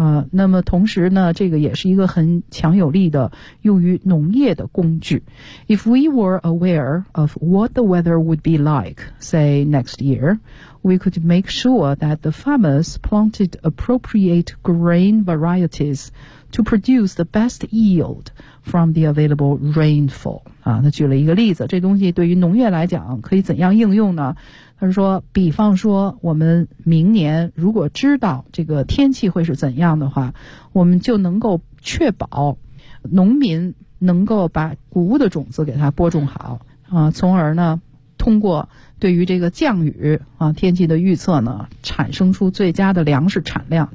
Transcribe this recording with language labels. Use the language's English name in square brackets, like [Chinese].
[Chinese] 那么同时呢这个也是一个很强有力的用于农业的工具。 [English] If we were aware of what the weather would be like, say, next year, we could make sure that the farmers planted appropriate grain varieties to produce the best yield from the available rainfall. [Chinese] 他举了一个例子，这东西对于农业来讲可以怎样应用呢？他说比方说我们明年如果知道这个天气会是怎样的话，我们就能够确保农民能够把谷物的种子给它播种好啊，从而呢通过对于这个降雨啊天气的预测呢产生出最佳的粮食产量。